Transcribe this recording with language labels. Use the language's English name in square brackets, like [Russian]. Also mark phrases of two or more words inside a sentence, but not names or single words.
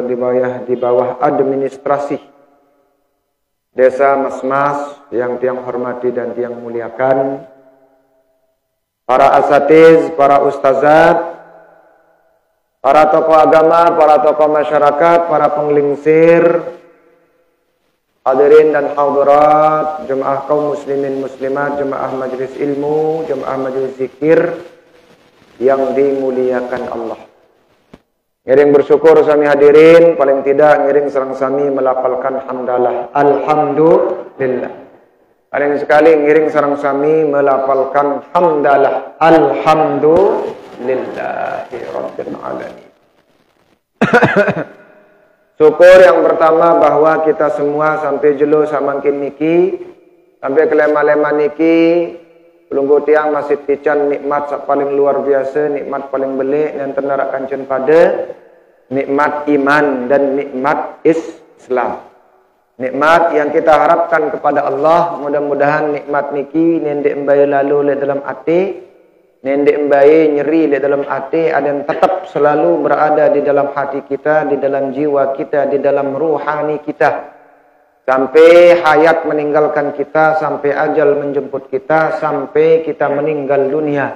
[Indonesian] di bawah administrasi Desa Mas-mas yang tiang hormati dan tiang muliakan, para asatiz, para ustazat, para tokoh agama, para tokoh masyarakat, para penglingsir, hadirin dan hadirat, jemaah kaum muslimin muslimat, jemaah majelis ilmu, jemaah majelis zikir yang dimuliakan Allah. [Sasak] Ngiring bersyukur sami hadirin, paling tidak ngiring sareng sami melafalkan hamdalah. [Arabic] Alhamdulillah. [Sasak] Paling sekali ngiring sareng sami melafalkan hamdalah. [Arabic] Alhamdulillahi rabbil alamin. [Indonesian] Syukur yang pertama bahwa kita semua sampai [Sasak] jelo samangkin niki, [Indonesian] sampai [Sasak] kelema-lema niki, pelunggu tiang masih tican [Indonesian] nikmat paling luar biasa, nikmat paling belik yang [Sasak] tenarak kancen [Indonesian] pada nikmat iman dan nikmat Islam. Nikmat yang kita harapkan kepada Allah, mudah-mudahan nikmat niki [Sasak] nendek embai lalu le [Indonesian] dalam hati, [Sasak] nendek embai nyeri le [Indonesian] dalam hati, dan tetap selalu berada di dalam hati kita, di dalam jiwa kita, di dalam ruhani kita. Sampai hayat meninggalkan kita, sampai ajal menjemput kita, sampai kita meninggal dunia.